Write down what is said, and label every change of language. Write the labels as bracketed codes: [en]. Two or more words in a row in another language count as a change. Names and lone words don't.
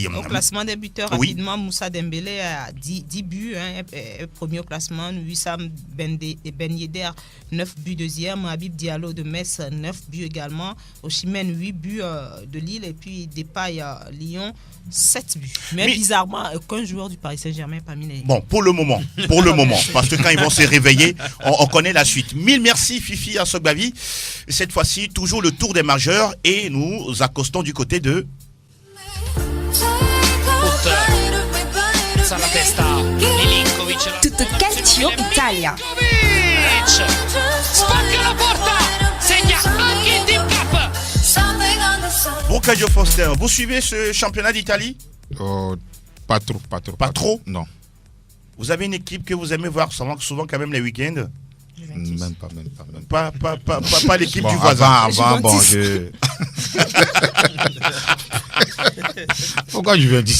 [fr] Au classement des buteurs, rapidement, Moussa Dembélé a 10 buts, premier au classement, Wissam Ben Yedder 9 buts deuxième, Habib Diallo de Metz 9 buts également, Osimhen 8 buts de Lille, et puis Depay Lyon 7 buts. Mais bizarrement, aucun joueur du Paris Saint-Germain parmi les... Bon, pour le moment, parce que quand ils vont se réveiller, on connaît la suite. Mille merci Fifi à ce Bavi. Cette fois-ci, toujours le tour des majeurs et nous accostons du côté de... [it] Tutto Calcio Italia. Spacca la porta, segna anche il Team Cup. [fr] Bocadio Foster, vous suivez ce championnat d'Italie? Pas trop. Pas trop? Non. Vous avez une équipe que vous aimez voir souvent quand même les week-ends? Même pas. Pas l'équipe du voisin. Avant, je... Pourquoi Juventus?